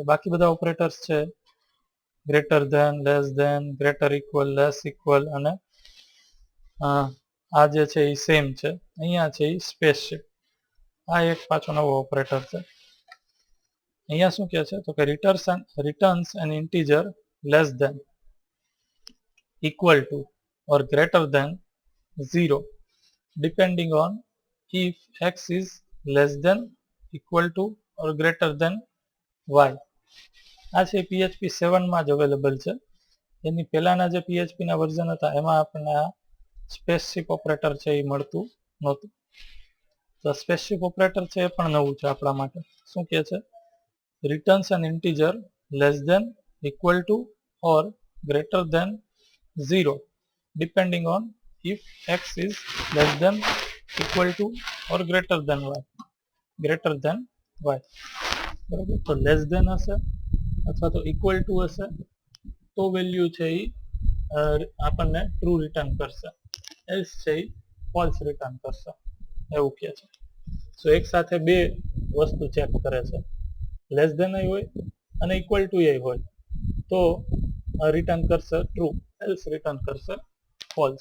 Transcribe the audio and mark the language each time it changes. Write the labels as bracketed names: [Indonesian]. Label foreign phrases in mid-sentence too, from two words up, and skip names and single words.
[Gujarati] બાકી બધા ઓપરેટર્સ છે [English] greater than, less than, greater equal, less equal, [Gujarati] અને આ જે છે એ સેમ છે. અહીંયા છે એ સ્પેસશીપ. આ એક પાછો નવો ઓપરેટર છે. અહીંયા શું કહે છે તો કે [English] returns an integer less than, equal to or greater than 0 depending on if x is less than, equal to or greater than y. [Gujarati] આ છે PHP 7 માં જ અવેલેબલ છે. એની પહેલાના જે PHP ના વર્ઝન હતા એમાં આપણને આ [English] spaceship operator [Gujarati] છે એ મળતું નહોતું. તો [English] spaceship operator [Gujarati] છે એ પણ નવું છે આપણા માટે. શું કહે છે? [English] returns an integer less than, equal to or greater than 0 depending on if x is less than, equal to or greater than y. [Gujarati] બરાબર, તો [English] less than [Gujarati] હશે અથવા તો [English] equal to [Gujarati] હશે તો વેલ્યુ છે એ આપણને [English] true return [Gujarati] કરશે, એલ્સ છે એ [English] false return [Gujarati] કરશે, એવું કહે છે. સો એક સાથે બે વસ્તુ ચેક કરે છે, [English] less than [Gujarati] હોય અને [English] equal to [Gujarati] હોય તો રિટર્ન કરશે ટ્રુ, [English] else return [Gujarati] કરશે ફોલ્સ.